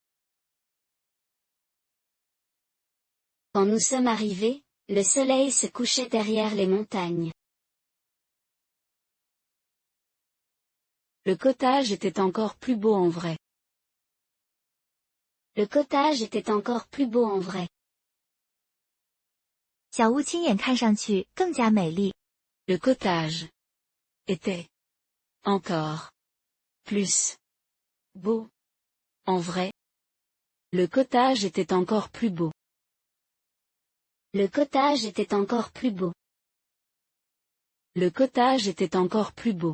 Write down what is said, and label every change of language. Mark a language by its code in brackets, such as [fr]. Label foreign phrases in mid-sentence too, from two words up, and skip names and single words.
[fr] Quand nous sommes arrivés, le soleil se couchait derrière les montagnes. Le cottage était encore plus beau en vrai. Le cottage était encore plus beau en vrai. [zh] 小屋亲眼看上去更加美丽。 [fr] Le cottage était encore plus beau en vrai. Le cottage était encore plus beau. Le cottage était encore plus beau. Le cottage était encore plus beau.